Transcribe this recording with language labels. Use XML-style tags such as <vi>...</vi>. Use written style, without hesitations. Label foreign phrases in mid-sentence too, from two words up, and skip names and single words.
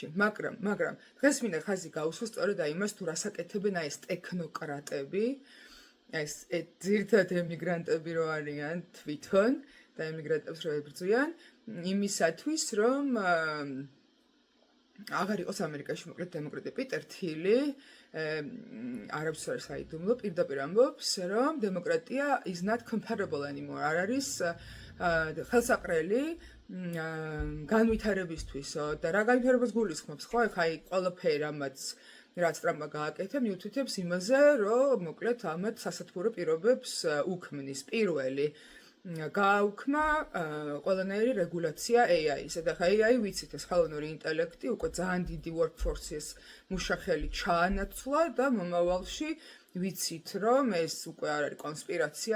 <ka>მაგრამ დღეს მინდა ხაზი გაუსვა სწორედ იმას, თუ რას აკეთებენ ეს ტექნოკრატები, ეს ძირითადად ემიგრანტები რო არიან თვითონ და ემიგრანტებს რო ებრძვიან, იმისათვის რომ აღარ იყოს ამერიკაში მოკლედ დემოკრატია. პიტერ თილი არაფერს არ საიდუმლო, პირდაპირ ამბობს, რომ დემოკრატია</ka> <en>is not compatible anymore.</en> <ka>არ არის ხელსაყრელი განვითარებისთვისო და რა განვითარებას გულისხმობს, ხო? ეხლა აი ყველაფერი რაც ტრამპმა გააკეთა, მიუთითებს იმაზე, რომ მოკლედ ამათ სასათბურო პირობებს უქმნის. პირველი გააუქმა ყველანაირი რეგულაცია AI-ისა და AI ვიცით, ეს ხელოვნური ინტელექტი უკვე ძალიან დიდი workforce-ის მუშახელი ჩაანაცვლა და მომავალში ვიცით, რომ ეს უკვე არ არის კონსპირაცია,</ka>